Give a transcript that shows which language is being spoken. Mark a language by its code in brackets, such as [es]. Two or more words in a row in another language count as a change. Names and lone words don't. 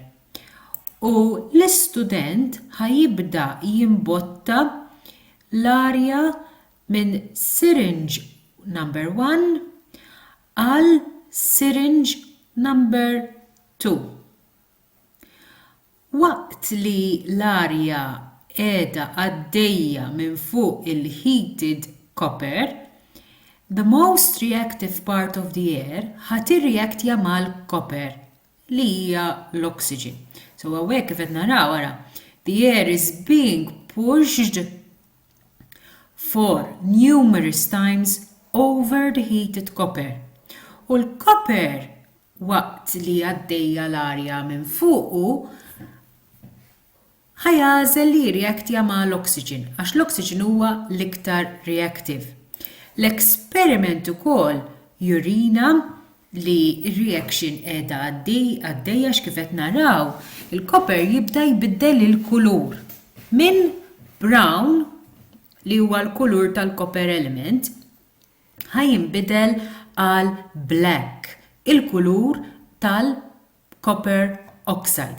[mt] U l-istudent ħajibda jimbotta l-arja minn [en] syringe number 1 [mt] għal [en] syringe number 2. [mt] Waqt li l-arja qiegħda għaddejja minn fuq il- [en] heated copper, the most reactive part of the air [mt] ħatirreaktja mal-copper li hija l-oxygen. So hawnhekk kif qed naraw wara, [en] the air is being pushed for numerous times over the heated copper. [mt] U l-copper waqt li għaddejja l-arja minn fuqu ħajażel li jirreaktja ma' l-oxygen, għax l-oxygen huwa l-iktar reactive. L-eksperiment ukoll jurina li reaction qiegħda għaddejja x'kif qed naraw, il-copper jibda jbiddel il-kulur minn brown li huwa l-kulur tal- [en] copper element [mt] ħajinbidel għal black, il-kulur tal- [en] copper oxide.